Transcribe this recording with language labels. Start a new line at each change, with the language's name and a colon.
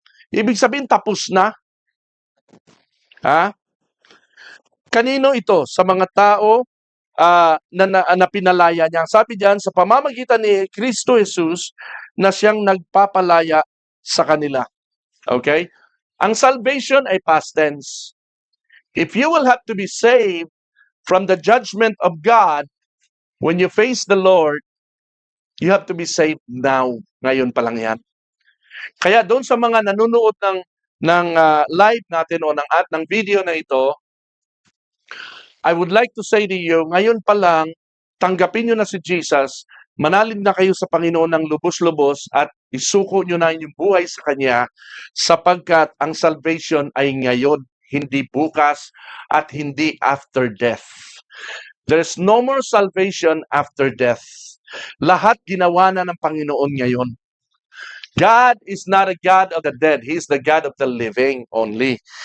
Filipino: Ibig sabihin, tapos na. Ha? Kanino ito? Sa mga tao na pinalaya niya. Sabi diyan, sa pamamagitan ni Kristo Jesus na siyang nagpapalaya sa kanila. Okay? Ang salvation ay past tense.
English: If you will have to be saved from the judgment of God, when you face the Lord, you have to be saved now.
Filipino: Ngayon pa lang yan. Kaya doon sa mga nanonood ng live natin o ng video na ito,
English: I would like to say to you,
Filipino: ngayon pa lang, tanggapin nyo na si Jesus, manalig na kayo sa Panginoon ng lubos-lubos at isuko nyo na inyong buhay sa Kanya sapagkat ang salvation ay ngayon, hindi bukas at hindi after death.
English: There's no more salvation after death.
Filipino: Lahat ginawa na ng Panginoon ngayon.
English: God is not a God of the dead. He is the God of the living only.